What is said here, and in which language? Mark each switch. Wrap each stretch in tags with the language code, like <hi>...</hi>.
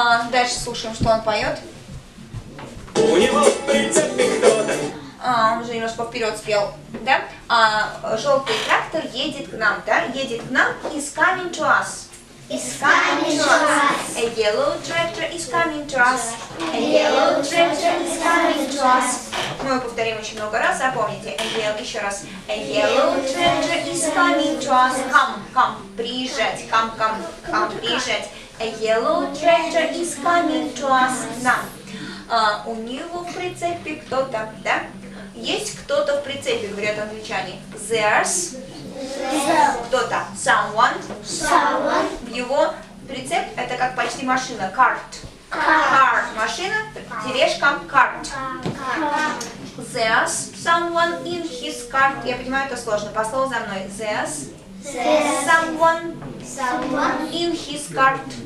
<ru>Дальше слушаем, что он поет. У него в прицепе кто-то. Он уже немножко вперед спел, да? Желтый трактор едет к нам, да? Едет к нам,</ru> <en>is coming to us. Is coming to us. A yellow tractor is coming to us. A yellow tractor is coming to us.</en> <ru>Мы повторим очень много раз, запомните. Еще раз.</ru> <en>A yellow tractor is coming to us. Come,</en> <ru>приезжать.</ru> <en>Come, приезжать. A yellow tractor is coming to us.</en> <ru>Нам. У него в прицепе кто-то, да? Есть кто-то в прицепе, говорят англичане.</ru> <en>There's кто-то. Someone.</en> <ru>В его прицеп это как почти машина.</ru> <en>Cart.</en> <ru>Машина. Тележка.</ru> <en>Cart. There's someone in his cart.</en> <ru>Я понимаю, это сложно. По слову за мной.</ru> <en>There's someone in his cart.</en>